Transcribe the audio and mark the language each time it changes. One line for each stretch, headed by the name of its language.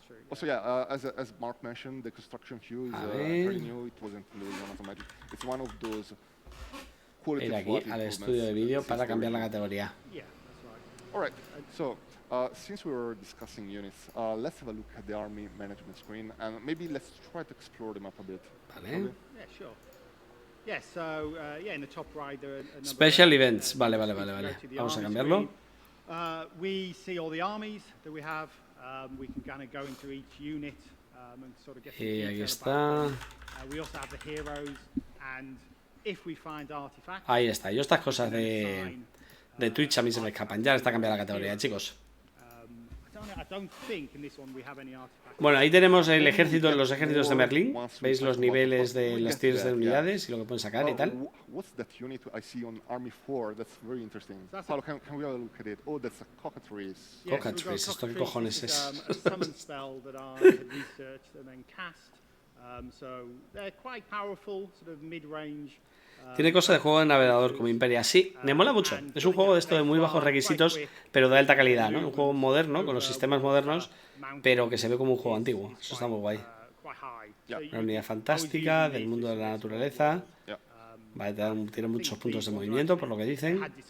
English: Also, yeah, as Mark mentioned, the construction queue is pretty new. It wasn't included on automatic. It's one of those quality
Spanish: Ir aquí al estudio de vídeo para cambiar la categoría.
English: All right. So, since we were discussing units, let's have a look at the army management screen and maybe let's try to explore the map a bit.
Spanish: Vale.
English: Yeah, sure. Yeah, so in the top right there are
Spanish: Special events. Vale. Vamos a cambiarlo.
English: We see all the armies that we have. We can kind of go into each unit and sort of get some
Spanish: Y aquí
English: detail
Spanish: está.
English: about them. We also have the heroes, and if we find artifacts.
Spanish: Ahí está. Yo estas cosas de Twitch a mí se me escapan. Ya está cambiada la categoría, chicos.
English: I don't think in this one we have any artifacts.
Spanish: Bueno, ahí tenemos los ejércitos de Merlín. Veis los niveles de las tiers de unidades y lo que pueden sacar y tal.
English: What's that unit I see on Army 4? That's very interesting. Paulo, can we have a look at it? Oh, that's a cockatrice.
Spanish: Cockatrice, ¿esto qué cojones es?
English: A summon spell that I had researched and then cast. So they're quite powerful, sort of mid-range.
Spanish: Tiene cosa de juego de navegador como Imperia. Sí, me mola mucho. Es un juego de esto de muy bajos requisitos, pero de alta calidad, ¿no? Un juego moderno, con los sistemas modernos, pero que se ve como un juego antiguo. Eso está muy guay. Una unidad fantástica del mundo de la naturaleza. Vale, tiene muchos puntos de movimiento, por lo que dicen.